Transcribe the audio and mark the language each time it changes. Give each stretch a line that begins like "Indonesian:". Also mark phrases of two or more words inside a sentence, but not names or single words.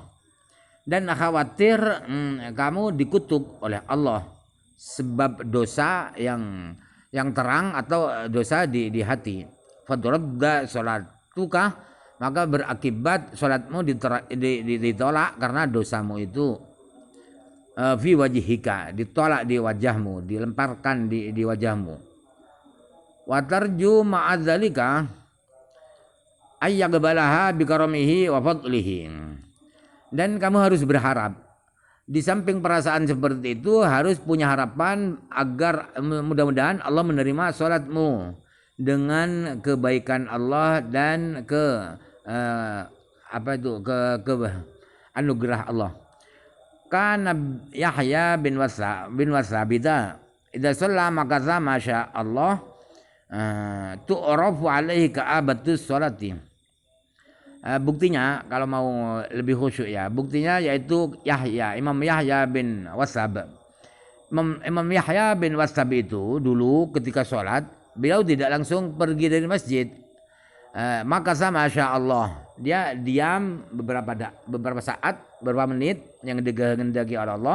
Indonesian: Dan khawatir kamu dikutuk oleh Allah sebab dosa yang terang atau dosa di hati.
Arabic: فترد صلاتك,
Indonesian: maka berakibat salatmu ditolak karena dosamu itu.
Arabic: في وجهك,
Indonesian: ditolak di wajahmu, dilemparkan di wajahmu.
Arabic: وترجو مع ذلك أن يقبلها بكرمه وفضله.
Indonesian: Dan kamu harus berharap, di samping perasaan seperti itu harus punya harapan agar mudah-mudahan Allah menerima sholatmu dengan kebaikan Allah dan ke anugerah Allah.
Arabic: كان يحيى بن وثاب إذا صلى maka ما شاء الله تعرف عليه كآبة الصلاة.
Indonesian: Buktinya kalau mau lebih khusyuk ya, buktinya yaitu Imam Yahya bin Wasab. Imam Yahya bin Wasab itu dulu ketika sholat beliau tidak langsung pergi dari masjid. Maka
Arabic: ما شاء الله,
Indonesian: dia diam beberapa saat, beberapa menit yang dikehendaki oleh Allah.